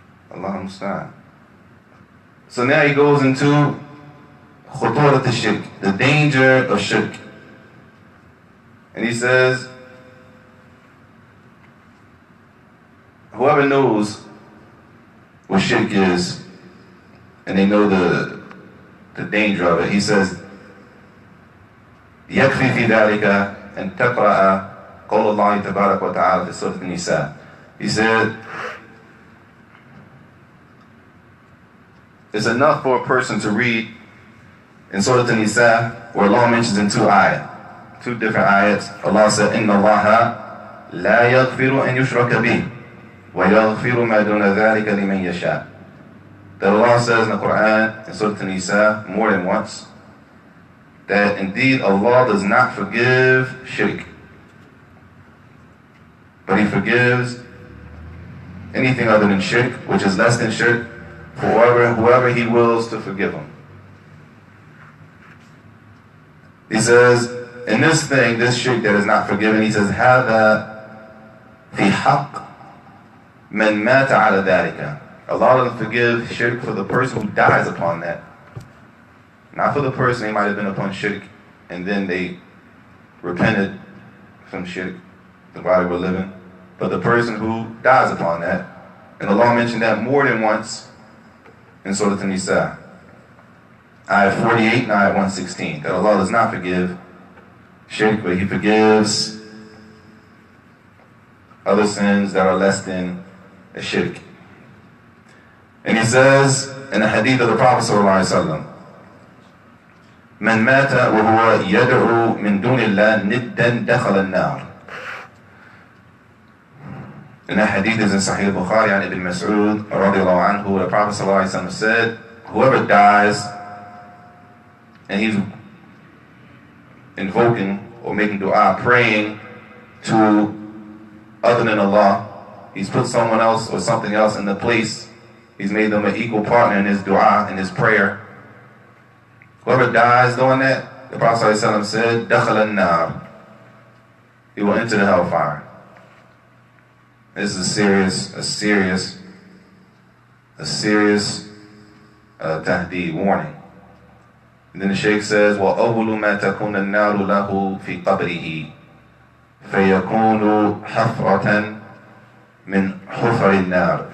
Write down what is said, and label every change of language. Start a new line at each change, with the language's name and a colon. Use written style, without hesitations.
Arabic: Allahumma musta'an.
English: So now he goes into
Arabic: khuturat al-shirk,
English: the danger of shirk. And he says, whoever knows what shirk is, and they know the the danger of it. He says,
Arabic: يكفي في ذلك أن تقرأ قول الله تبارك وتعالى في سورة النساء.
English: He said, it's enough for a person to read in Surah An-Nisa where Allah mentions in two different ayats. Allah said,
Arabic: إِنَّ اللَّهَ لَا يَغْفِرُ أَن يُشْرَكَ بِهِ وَيَغْفِرُ مَا دُونَ ذَلِكَ لِمَن يَشَاءُ.
English: That Allah says in the Quran, in Surah An-Nisa, more than once, that indeed Allah does not forgive shirk, but He forgives anything other than shirk, which is less than shirk, for whoever He wills to forgive him. He says, in this thing, this shirk that is not forgiven, He says,
Arabic: هذا في حق من مات على ذلك.
English: Allah doesn't forgive shirk for the person who dies upon that. Not for the person they might have been upon shirk and then they repented from shirk while they were living, but the person who dies upon that. And Allah mentioned that more than once in Surah An-Nisa. Ayah 48 and Ayah 116. That Allah does not forgive shirk, but He forgives other sins that are less than a shirk. And He says in the hadith of the Prophet ﷺ,
Arabic: من مات وهو يدعو من دون الله ندا دخل النار.
English: And that hadith is in Sahih Bukhari and Ibn Mas'ud radiallahu anhu. The Prophet ﷺ said, whoever dies and he's invoking or making dua, praying to other than Allah, he's put someone else or something else in the place, he's made them an equal partner in his dua, in his prayer. Whoever dies doing that, the Prophet ﷺ said,
Arabic: دخل النار.
English: He will enter the hellfire. This is a serious tahdeed, warning. And then the Shaykh says,
Arabic: وَأَوْلُ مَا تَكُونَ النَّارُ لَهُ فِي قَبْرِهِ فَيَكُونُ حَفْرَةً مِنْ حُفَرِ النَّارِ.